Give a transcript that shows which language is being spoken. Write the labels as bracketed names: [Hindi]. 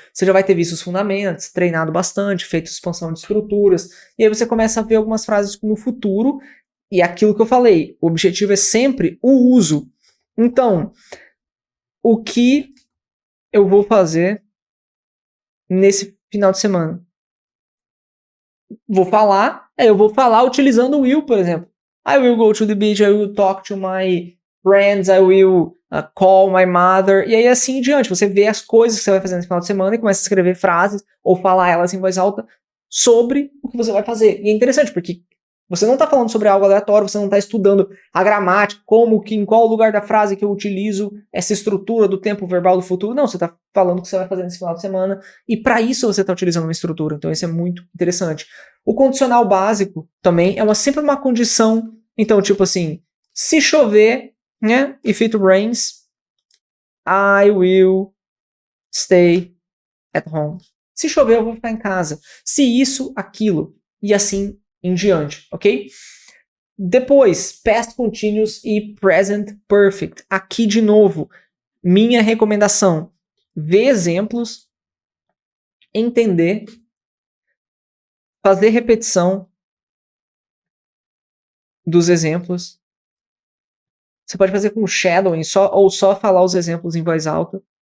[Portuguese] Você já vai ter visto os fundamentos, treinado bastante, feito expansão de estruturas, e aí você começa a ver algumas frases no futuro, e aquilo que eu falei, o objetivo é sempre o uso. Então, o que eu vou fazer nesse final de semana? Eu vou falar utilizando o will, por exemplo. [English] I will go to the beach, I will talk to my friends, I will call my mother, [Portuguese] e aí assim em diante. Você vê as coisas que você vai fazer nesse final de semana e começa a escrever frases ou falar elas em voz alta sobre o que você vai fazer. E é interessante, porque você não está falando sobre algo aleatório, você não está estudando a gramática, em qual lugar da frase que eu utilizo essa estrutura do tempo verbal do futuro. Não, você está falando o que você vai fazer nesse final de semana, e para isso você está utilizando uma estrutura. Então isso é muito interessante. O condicional básico também é sempre uma condição. Então, tipo assim, se chover, né? [English] If it rains, I will stay at home. [Portuguese] Se chover, eu vou ficar em casa. Se isso, aquilo. E assim em diante, ok? Depois, past continuous e present perfect. Aqui de novo, minha recomendação: ver exemplos, entender, fazer repetição dos exemplos. Você pode fazer com shadowing ou só falar os exemplos em voz alta.